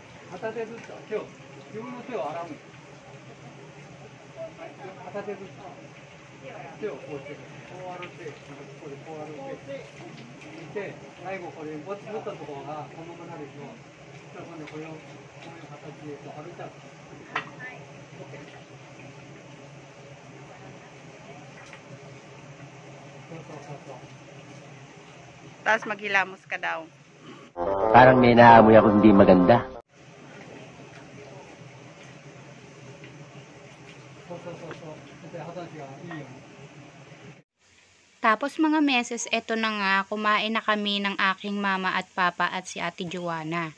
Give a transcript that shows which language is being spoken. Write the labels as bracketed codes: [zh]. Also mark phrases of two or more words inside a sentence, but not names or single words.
[ja] 片手ずつ手を、自分の手を洗う。片手ずつ手をこうして、こう洗って、ここでこう洗って、で、最後これ持ったところがこのままなるでしょ。そしたら今度これをこういう形で洗っちゃう。はい。そう。 [tl] Tapos maghilamos ka daw. Parang may naamoy ako hindi maganda. Tapos mga meses, eto na nga, kumain na kami ng aking mama at papa at si Ate Joanna.